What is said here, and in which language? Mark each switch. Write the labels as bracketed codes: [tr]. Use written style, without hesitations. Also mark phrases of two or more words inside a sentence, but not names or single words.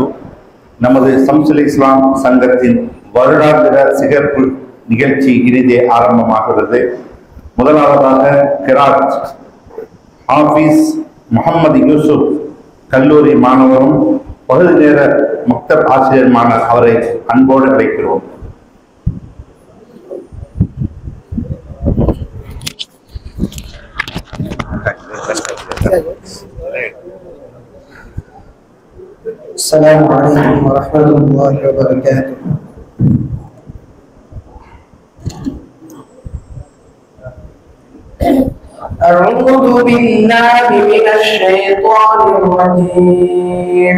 [ta] நமது சம்சுல் இஸ்லாம் சங்கத்தின் வருடாந்திர சிகப்பு நிகழ்ச்சி இனிதே ஆரம்பமாகிறது. முதலாவதாக கிராத் ஹாஃபிஸ் முகமது யூசுப் கல்லூரி மாணவரும் பகுதி நேர மக்தப் ஆசிரியருமான அவரை அன்போடு அழைக்கிறோம். [ar] السلام عليكم ورحمة الله وبركاته. أعوذ بالله من الشيطان الرجيم.